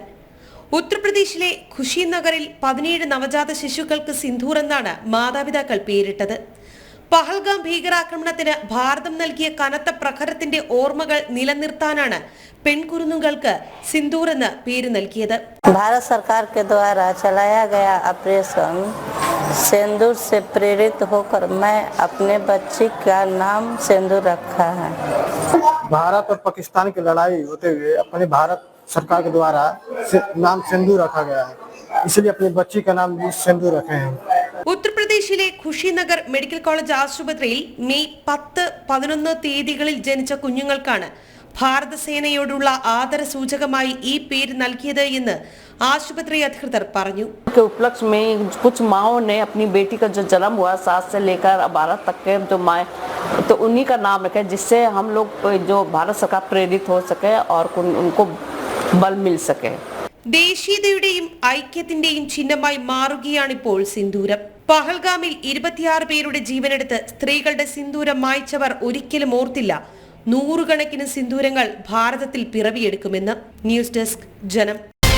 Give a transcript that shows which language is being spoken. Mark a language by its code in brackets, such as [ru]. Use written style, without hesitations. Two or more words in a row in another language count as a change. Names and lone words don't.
[ml] ഉത്തർപ്രദേശിലെ ഖുഷി നഗറിൽ 17 നവജാത ശിശുക്കൾക്ക് സിന്ദൂർ എന്നാണ് മാതാപിതാക്കൾ പേരിട്ടത്. പഹൽഗാം ഭീകരാക്രമണത്തിന് ഭാരതം നൽകിയ കനത്ത പ്രഹരത്തിന്റെ ഓർമ്മകൾ നിലനിർത്താനാണ് പെൺകുരുന്നുകൾക്ക് സിന്ദൂർ എന്ന പേര് നൽകിയത്. [hi] भारत सरकार के द्वारा चलाया गया ऑपरेशन सिंदूर से प्रेरित होकर मैं अपने बच्ची का नाम सिंदूर रखा है। भारत और पाकिस्तान की लड़ाई होते हुए अपने भारत सरकार के द्वारा नाम सिंदूर रखा गया है, इसलिए अपनी बच्ची का नाम भी सिंदूर रखे हैं। [ml] ഉത്തർപ്രദേശിലെ ഖുഷി നഗർ മെഡിക്കൽ കോളേജ് ആശുപത്രിയിൽ മെയ് 10, 11 തീയതികളിൽ ജനിച്ച കുഞ്ഞുങ്ങൾക്കാണ് ഭാരത സേനയോടുള്ള ആദര സൂചകമായി ഈ പേര് നൽകിയത് എന്ന് ആശുപത്രി അധികൃതർ പറഞ്ഞു. [hi] के उपलक्ष्य में कुछ माओं ने अपनी बेटी का जो जन्म हुआ 7 से लेकर 12 तक के जो माए तो उन्हीं का नाम रखे, जिससे हम लोग जो भारत सरकार प्रेरित हो सके और उनको बल मिल सके. [ml] ദേശീയതയുടെയും ഐക്യത്തിന്റെയും ചിഹ്നമായി മാറുകയാണിപ്പോൾ സിന്ദൂരം. പഹൽഗാമിൽ 26 പേരുടെ ജീവനെടുത്ത് സ്ത്രീകളുടെ സിന്ദൂരം മായ്ച്ചവർ ഒരിക്കലും ഓർത്തില്ല നൂറുകണക്കിന് സിന്ദൂരങ്ങൾ ഭാരതത്തിൽ പിറവിയെടുക്കുമെന്ന്. ന്യൂസ് ഡെസ്ക്, ജനം.